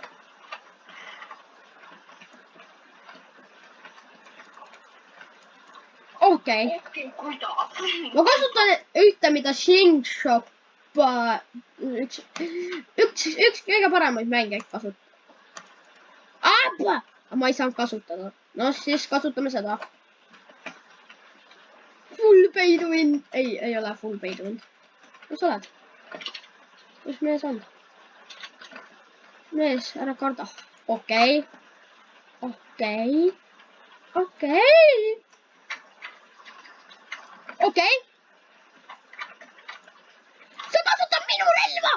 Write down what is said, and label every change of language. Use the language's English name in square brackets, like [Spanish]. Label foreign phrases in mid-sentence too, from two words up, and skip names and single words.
[Estonian] Okei. Kuidas? Ma kasutan ühte, mida Slingshot üks kõige paremaid mänge kasutab. Aga ma ei saanud kasutada. No siis kasutame seda. [English] Full pay to win. [Estonian] Ei ole [English] full pay to win. [Estonian] Kus sa oled? Kus mees on? Mees, ära karda. Okei. Sa kasutad minu relva!